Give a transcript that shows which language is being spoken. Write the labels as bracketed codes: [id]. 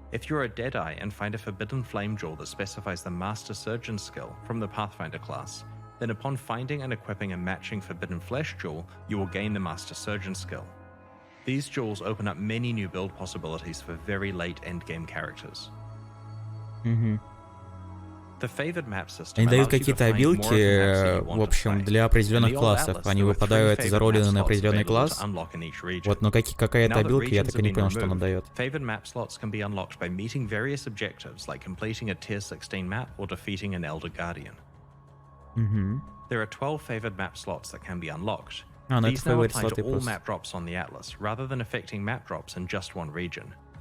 [en] If you're a Deadeye and find a forbidden flame jewel that specifies the Master Surgeon skill from the Pathfinder class, then upon finding and equipping a matching forbidden flesh jewel, you will gain the Master Surgeon skill. These jewels open up many new build possibilities for very late endgame characters. The favored map system [ru] Они дают какие-то обилки, в общем, для определенных классов. Они выпадают заролены на определенный класс. Вот, но какая-то обилка, я так и не понял, что она дает. [en] Favored map slots can be unlocked by meeting various objectives like completing a tier 16 map or defeating an Elder Guardian. There are 12 favored map slots that can be unlocked. These now apply to all map drops on the Atlas, rather than affecting map drops in just one region.